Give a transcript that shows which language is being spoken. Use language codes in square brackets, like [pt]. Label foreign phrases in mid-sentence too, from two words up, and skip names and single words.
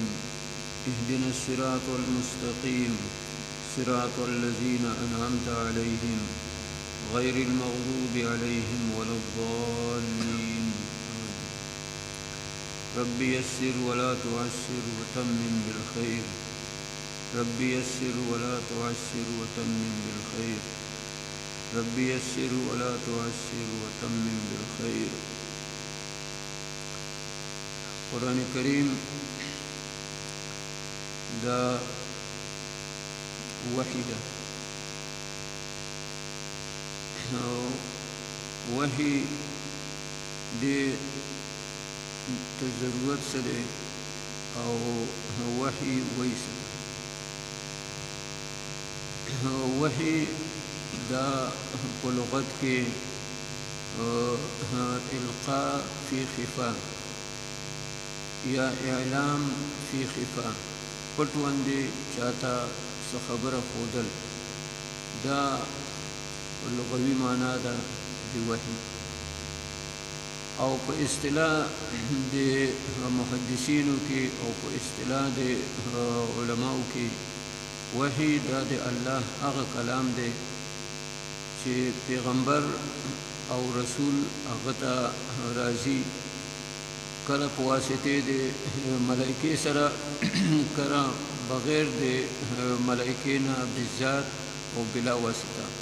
[ar] اهدنا الصراط المستقيم صراط الذين أنعمت عليهم غير المغضوب عليهم ولا الضالين. رب يسر ولا تعسر وتمم بالخير. رب يسر ولا تعسر وتمم بالخير. رب يسر ولا تعسر وتمم بالخير. [ps] قرآن کریم دا وحی دا وحی دی ضرورت سره او وحی ویسه وحی دا په لغت کې [ar] القاء فی خفا [ps] یا [ar] اعلام فی خفا [ps] پټوندې چاته څه خبره ښودل دا لغوي معنا ده د وحی. او په اصطلاح د محدثینو کې او په اصطلاح د علماو کې وحی دا د الله هغه کلام دی چې پیغمبر او رسول هغه ته راځي، کله په واسطه د ملائکې سره کله بغیر د ملائکې نه بذات او بلا واسطه.